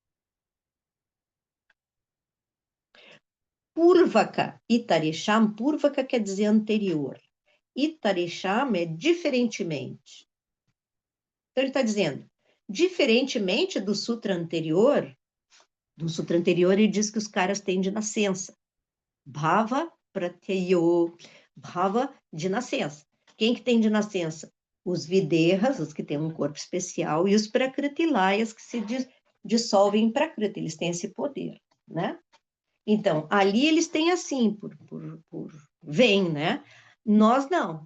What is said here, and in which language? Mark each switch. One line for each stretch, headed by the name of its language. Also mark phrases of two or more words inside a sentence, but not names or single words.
Sanskrit: पूर्वक इतरेषाम्,
Portuguese: Purvaka quer dizer anterior. Itaresham é diferentemente. Então ele está dizendo, diferentemente do sutra anterior ele diz que os caras têm de nascença.
Sanskrit: भव प्रत्ययो,
Portuguese: bhava de nascença. Quem que tem de nascença? Os videhas, os que têm um corpo especial, e os prakritilayas, que se dissolvem em prakriti, eles têm esse poder, né? Então, ali eles têm assim, vem, né? Nós não.